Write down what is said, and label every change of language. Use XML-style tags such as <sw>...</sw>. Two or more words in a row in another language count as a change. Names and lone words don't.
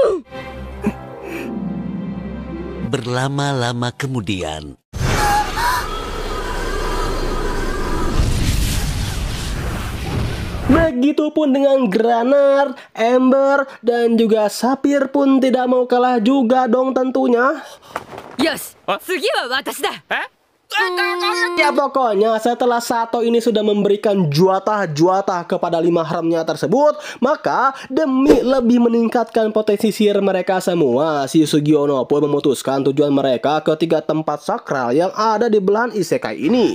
<id>berlama-lama kemudian. Begitupun dengan Granard, Ember, dan juga Sapphire pun tidak mau kalah juga dong tentunya.</id> <ja>Yoshi, 次は私だ.</ja> <id>Ya pokoknya setelah Sato ini sudah memberikan juata kepada 5 haremnya tersebut, maka demi lebih meningkatkan potensi sihir mereka semua, si Sugiono pun memutuskan tujuan mereka ke 3 tempat sakral yang ada di belahan isekai ini.</id>